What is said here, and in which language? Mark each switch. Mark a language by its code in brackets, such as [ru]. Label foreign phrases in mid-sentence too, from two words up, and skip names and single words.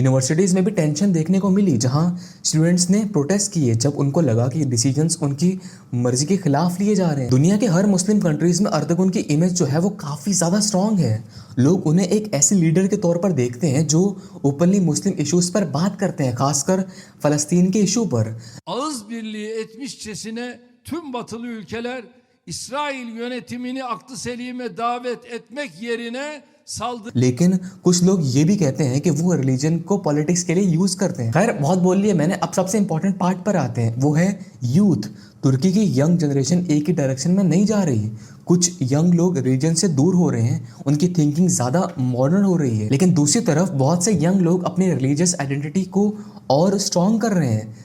[hi] यूनिवर्सिटीज़ में भी टेंशन देखने को मिली, जहां स्टूडेंट्स ने प्रोटेस्ट किए जब उनको लगा कि डिसीजंस उनकी मर्जी के खिलाफ लिए जा रहे हैं। दुनिया के हर [en] Muslim countries [hi] में अर्तुगरुन की इमेज जो है वो काफ़ी ज़्यादा स्ट्रांग है। लोग उन्हें एक ऐसे लीडर के तौर पर देखते हैं जो [en] openly Muslim issues [hi] पर बात करते हैं, खासकर फ़लस्तीन के इशू पर। [tr] Ağız birliği etmişçesine tüm batılı ülkeler İsrail yönetimini aklı selime davet etmek yerine saldırı [hi] लेकिन कुछ लोग ये भी कहते हैं कि वो रिलीजन को पॉलिटिक्स के लिए यूज करते हैं। खैर बहुत बोल लिया मैंने, अब सबसे [en] important part [hi] पर आते हैं, वो है यूथ। तुर्की की [en] young generation [hi] एक ही डायरेक्शन में नहीं जा रही। कुछ यंग लोग रिलीजन से दूर हो रहे हैं, उनकी थिंकिंग ज़्यादा मॉडर्न हो रही है, लेकिन दूसरी तरफ बहुत से यंग लोग अपनी [en] religious identity [hi] को और स्ट्रॉन्ग कर रहे हैं।